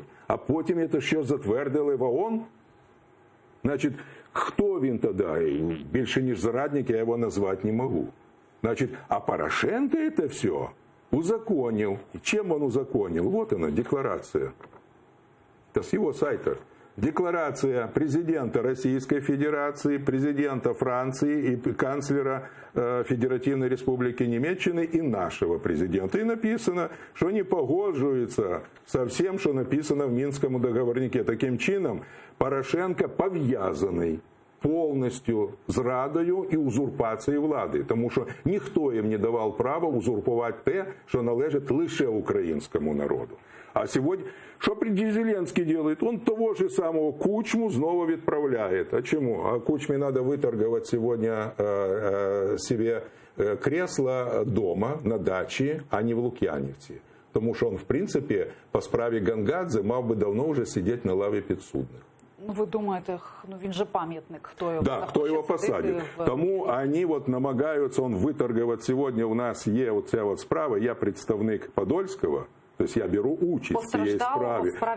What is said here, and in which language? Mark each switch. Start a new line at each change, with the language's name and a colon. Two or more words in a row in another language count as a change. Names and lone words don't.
Ukrainian: А потім це що затвердили в ООН? Значить, хто він тоді? Більше, ніж зрадник, я його назвати не можу. Значить, а Порошенко це все узаконив. Чим він узаконив? Вот вона, декларація. Це з його сайта.
Russian: Декларация президента Российской Федерации, президента Франции и канцлера Федеративной Республики Німеччини и нашего президента. И написано, что не погоджуется со всем, что написано в Минском договорнике.
Ukrainian: Таким чином, Порошенко пов'язаний повністю зрадою і узурпацією влади. Тому що ніхто їм не давав права узурпувати те, що належить лише українському народу. А сьогодні, що Зеленський делает?
Russian: Он того же самого
Ukrainian: Кучму знову відправляє. А чому?
Russian: А Кучме надо выторговать сегодня себе кресло дома на дачі, а не в Лук'янівці.
Ukrainian: Тому що він, в принципі, по справі Гангадзе мав би давно вже сидіти на лаві підсудних. Ну, ви думаєте, він же пам'ятник, хто його, хто його посадить. Тому вони намагаються виторгувати. Сьогодні у нас є оця справа, я представник Подольського, тобто я беру участь в цієї справі.